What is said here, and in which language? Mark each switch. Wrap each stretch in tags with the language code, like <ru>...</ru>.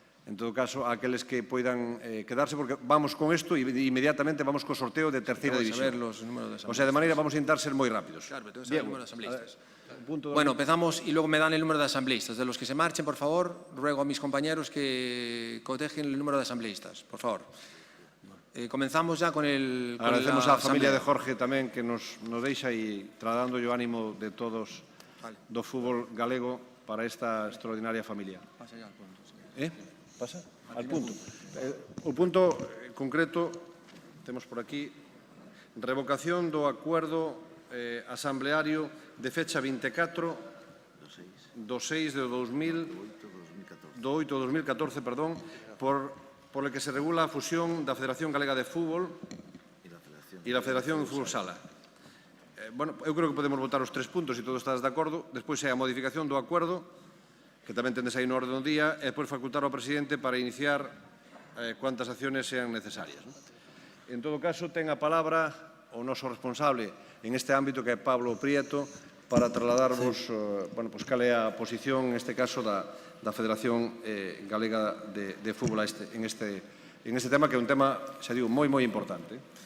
<gl>En todo caso, a aqueles que poidan quedarse, porque vamos con isto e inmediatamente vamos co sorteo de terceira división. O sea, de maneira vamos a intentar ser moi rápidos.</gl> <es>Claro, pero tengo que saber el número de asambleístas. Bueno, empezamos y luego me dan el número de asambleístas. De los que se marchen, por favor, ruego a mis compañeros que cotejen el número de asambleístas, por favor. Comenzamos ya con el...</es> <gl>Agradecemos á familia de Jorge tamén que nos deixa e tratando o ánimo de todos do fútbol galego para esta extraordinaria familia.</gl> <es>Pasa ya al punto. Pasa al punto.</es> <gl>O punto concreto temos por aquí revocación do acuerdo asambleario de fecha 24 do 6 de 2014,</gl> <es>por el que se regula</es> <gl>a fusión da Federación Galega de Fútbol e da Federación de Fútbol Sala. Bueno, eu creo que podemos votar os 3 puntos se todos estás de acordo. Despois é a modificación do acuerdo que tamén tendes aí no orden do día, e depois facultar ao presidente para</gl> <es>iniciar cuantas acciones sean necesarias.</es> <gl>En todo caso, ten a palabra o noso responsable en este ámbito, que é Pablo Prieto, para trasladarvos cal é a posición, en este caso, da Federación Galega de Fútbol en este tema, que é un tema, xa digo, moi importante.</gl>